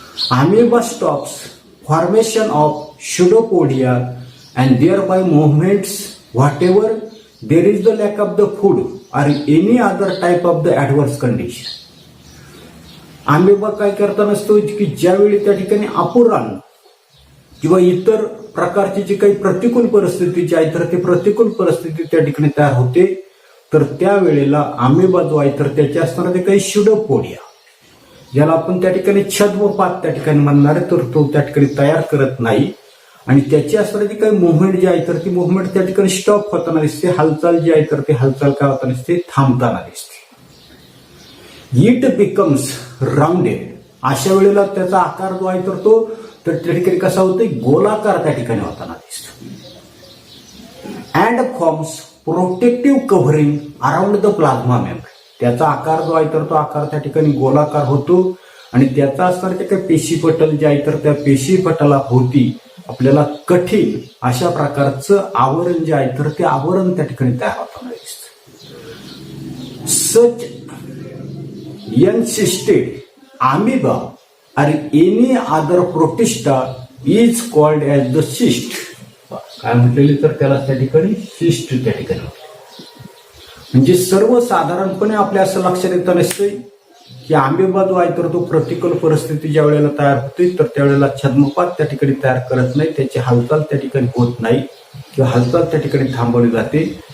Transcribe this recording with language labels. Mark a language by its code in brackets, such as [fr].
[en] Amoeba stops formation of pseudopodia and thereby movements whatever there is the lack of the food or any other type of the adverse condition. [mr] आमेबा काय करताना असतो की ज्यावेळी त्या ठिकाणी अपुराण किंवा इतर प्रकारची जी काही प्रतिकूल परिस्थिती जी आहे तर ती प्रतिकूल परिस्थिती त्या ठिकाणी तयार होते तर त्यावेळेला आमेबा जो आहे तर त्याचे असणारे ते काही स्युडोपोडिया ज्याला आपण त्या ठिकाणी छद्मपात त्या ठिकाणी म्हणणारे तर तो त्या ठिकाणी तयार करत नाही. आणि त्याची असणारी काही मुवमेंट जी आहे तर ती मुवमेंट त्या ठिकाणी स्टॉप होताना दिसते. हालचाल जी आहे तर ती हालचाल काय होताना दिसते थांबताना दिसते. [en] It becomes rounded. [mr] अशा वेळेला त्याचा आकार जो आहे तर तो तर त्या ठिकाणी कसा होतो गोलाकार त्या ठिकाणी होताना दिसतो. [en] And forms protective covering around the plasma membrane. [mr] त्याचा आकार जो आहे तर तो आकार त्या ठिकाणी गोलाकार होतो आणि त्याचा असणार ते काही पेशीपटल जे आहे तर त्या पेशीपटला होती आपल्याला कठीण अशा प्रकारचं आवरण जे आहे तर ते आवरण त्या ठिकाणी तयार होताना दिसतं. [en] Such encysted amoeba और any other protista is called as the cyst. [mr] काय म्हटलेले तर त्याला त्या ठिकाणी सिस्ट त्या ठिकाणी. म्हणजे सर्वसाधारणपणे आपल्या असं लक्षात येतं नसते की आमेबा जो आहे तर तो प्रतिकूल परिस्थिती ज्या वेळेला तयार होते तर त्यावेळेला छद्मपात त्या ठिकाणी तयार करत नाही. त्याची हालचाल त्या ठिकाणी होत नाही किंवा हालचाल त्या ठिकाणी थांबवली जाते.